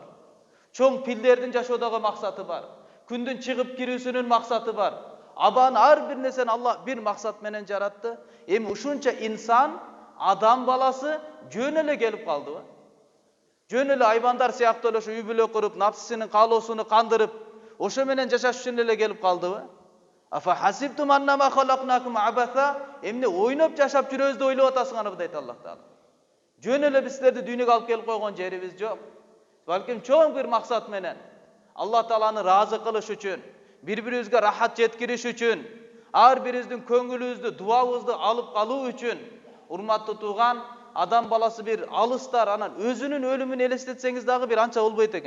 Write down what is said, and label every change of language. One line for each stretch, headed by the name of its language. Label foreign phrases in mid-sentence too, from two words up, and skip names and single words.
Kyrgyz: Чоң пилдердин жашоодогу максаты бар. Күндүн чыгып кирүүсүнүн максаты бар. Абан ар бир нерсени Алла бир максат менен жаратты. Эми ушунча инсан, адам баласы жөн эле келип калдыбы? Жөн эле айбандар сыяктуу эле үй бүлө куруп, напсысынын каалоосуну кандырып, ошо менен жашаш үчүн эле келип калдыбы?
Arabic: أفحسبتم أنما خلقناكم عبثا,
Kyrgyz: эмне ойноп жашап жүрөбүз деп ойлоп атасыңарбы дейт Аллах Таала. Жөн эле биз силерди дүйнөгө алып келип койгон жерибиз жок. Балким чоң бир максат менен Аллах Тааланы разы кылыш үчүн, бири-бирибизге рахат жеткириш үчүн, ар бирибиздин көңүлүбүздү, дуабызды алып калуу үчүн, урматтуу тууган, адам баласы бир алыстар, анан өзүнүн өлүмүн элестетсеңиз дагы бир анча болбойт экен.